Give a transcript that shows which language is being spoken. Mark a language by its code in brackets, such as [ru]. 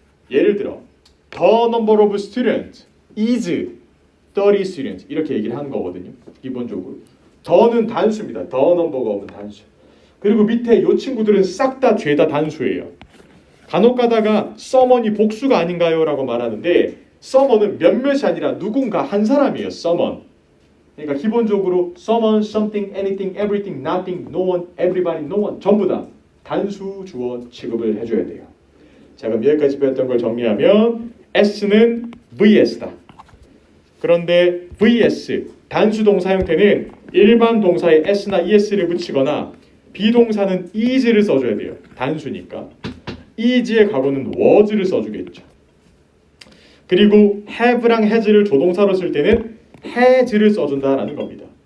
[ko] 예를 들어 [en] The number of students is 30 students [ko] 이렇게 얘기를 하는 거거든요. 기본적으로 더는 단수입니다. The number가 오면 단수. 그리고 밑에 요 친구들은 싹 다 죄다 단수예요. 간혹 가다가 someone이 복수가 아닌가요? 라고 말하는데 someone은 몇몇이 아니라 누군가 한 사람이에요. someone. 그러니까 기본적으로 someone, something, anything, everything, nothing, no one, everybody, no one 전부 다 단수 주어 취급을 해줘야 돼요. 자, 그럼 여기까지 배웠던 걸 정리하면 S는 VS다. 그런데 VS 단수 동사 형태는 일반 동사에 S나 ES를 붙이거나 비동사는 is를 써줘야 돼요. 단수니까. is의 과거는 was를 써주겠죠. 그리고 have랑 has를 조동사로 쓸 때는 has를 써준다라는 겁니다.